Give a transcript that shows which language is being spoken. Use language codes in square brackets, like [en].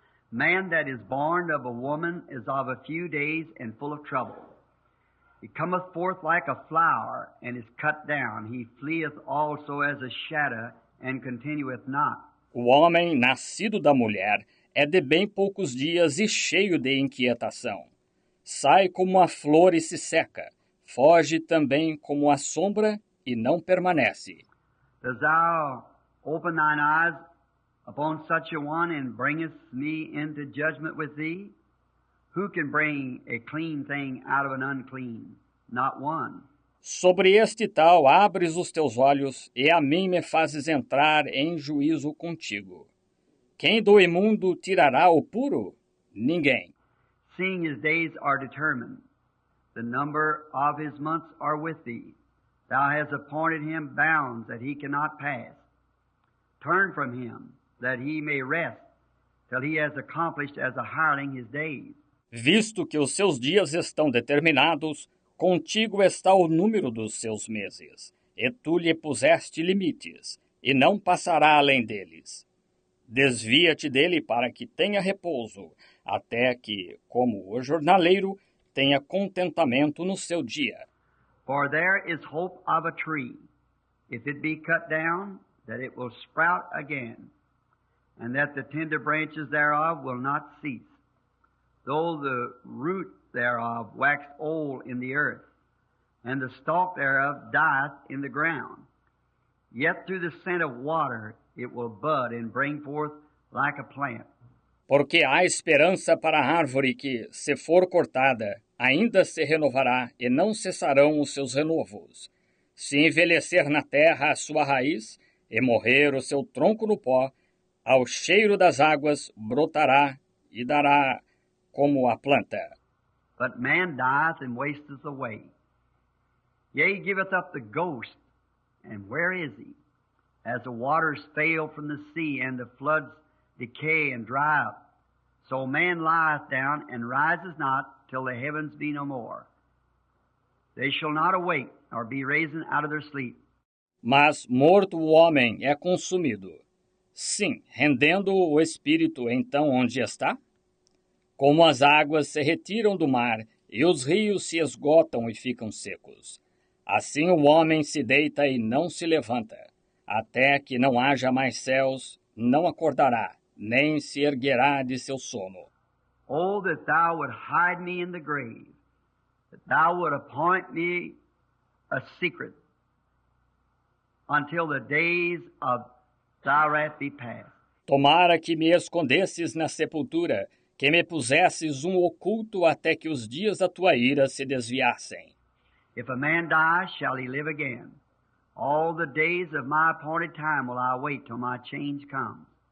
[en] Man that is born of a woman is of a few days and full of trouble. He cometh forth like a flower and is cut down. He fleeth also as a shadow and continueth not. [pt] O homem nascido da mulher é de bem poucos dias e cheio de inquietação. Sai como a flor e se seca. Foge também como a sombra e não permanece. [en] Dost thou open thine eyes upon such a one and bringest me into judgment with thee? Who can bring a clean thing out of an unclean? Not one. [pt] Sobre este tal abres os teus olhos, e a mim me fazes entrar em juízo contigo. Quem do imundo tirará o puro? Ninguém. [en] Seeing his days are determined, the number of his months are with thee. Thou hast appointed him bounds that he cannot pass. Turn from him, that he may rest, till he has accomplished as a hireling his days. [pt] Visto que os seus dias estão determinados, Contigo está o número dos seus meses, e tu lhe puseste limites, e não passará além deles. Desvia-te dele para que tenha repouso, até que, como o jornaleiro, tenha contentamento no seu dia. [en] For there is hope of a tree, if it be cut down, that it will sprout again, and that the tender branches thereof will not cease, though the root thereof wax old in the earth, and the stalk thereof dieth in the ground. Yet through the scent of water it will bud and bring forth like a plant. [pt] Porque há esperança para a árvore que, se for cortada, ainda se renovará e não cessarão os seus renovos. Se envelhecer na terra a sua raiz e morrer o seu tronco no pó, ao cheiro das águas brotará e dará como a planta. [en] But man dieth and wasteth away. Yea, giveth up the ghost, and where is he? As the waters fail from the sea, and the floods decay and dry up, so man lieth down and rises not till the heavens be no more. They shall not awake, nor be risen out of their sleep. [pt] Mas morto o homem é consumido. Sim, rendendo o espírito então onde está? Como as águas se retiram do mar e os rios se esgotam e ficam secos. Assim o homem se deita e não se levanta. Até que não haja mais céus, não acordará, nem se erguerá de seu sono. [en] Oh, that thou would hide me in the grave, that thou would appoint me a secret, until the days of thy wrath be past. [pt] Tomara que me escondesses na sepultura, que me pusesses um oculto até que os dias da tua ira se desviassem. [en] If a man die, shall he live again? All the days of my appointed time will I wait till my change comes.